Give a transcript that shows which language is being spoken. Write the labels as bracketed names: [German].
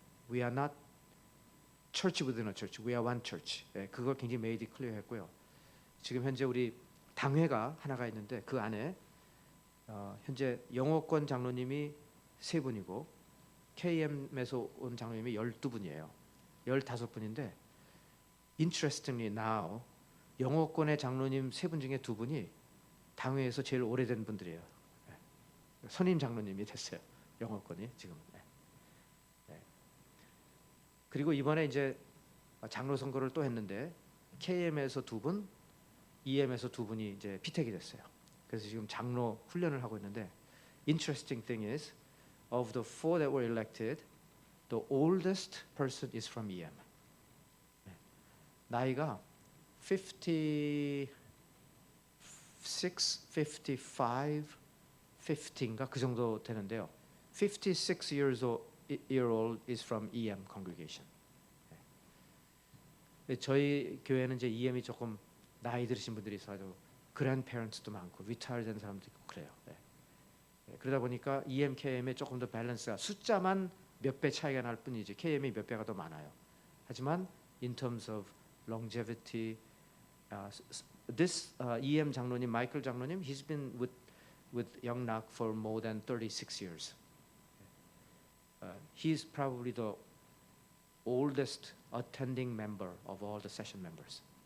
[English] We are not church within a church. We are one church. [Korean] 예, 그걸 굉장히 [English] made it clear [Korean] 했고요. 지금 현재 우리 당회가 하나가 있는데 그 안에 현재 영어권 장로님이 3분이고 KM에서 온 장로님이 12분이에요. 15분인데 [English] interestingly now [Korean] 영어권의 장로님 3분 중에 2분이 당회에서 제일 오래된 분들이에요. 선임 장로님이 됐어요. 영어권이 지금. 그리고 이번에 이제 장로 선거를 또 했는데 KM에서 2분, EM에서 2분이 이제 피택이 됐어요. 그래서 지금 장로 훈련을 하고 있는데 [English] interesting thing is of the 4 that were elected, the oldest person is from EM. [Korean] 나이가 56, 55, 50인가 그 정도 되는데요. [English] 56 year old is from EM congregation. [Korean] 저희 교회는 이제 EM이 조금 나이 들으신 분들이 있어가지고 grandparents도 많고 retired 된 사람도 있고 그래요. 그러다 보니까 EM, KM에 조금 더 밸런스가 숫자만 몇 배 차이가 날 뿐이지 KM이 몇 배가 더 많아요. [English] 하지만 in terms of longevity, this EM 장로님, 마이클 장로님, he's been with 영락 for more than 36 years. He's probably the oldest attending member of all the session members.